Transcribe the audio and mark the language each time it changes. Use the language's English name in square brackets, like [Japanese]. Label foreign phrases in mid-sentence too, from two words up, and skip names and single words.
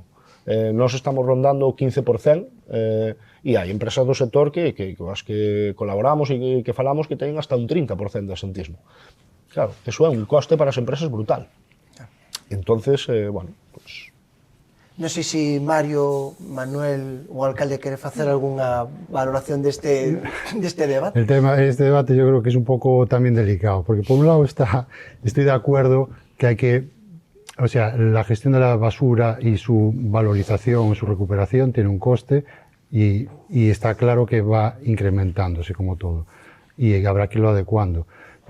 [Galician] Nós estamos rondando o 15%, e hai empresas do sector que as que colaboramos e que falamos que teñen hasta un 30% de asentismo. Claro, eso é un coste para as empresas brutal. [Spanish] Entonces, bueno, pues... [Galician] Non sei se Mario, Manuel, o alcalde quere facer algunha valoración deste debate. [Spanish] Este debate yo creo que es un poco también delicado, porque por un lado estoy de acuerdo que hay que, o sea, la gestión de la basura y su valorización, su recuperación tiene un coste y está claro que va incrementándose como todo y habrá que irlo adecuando.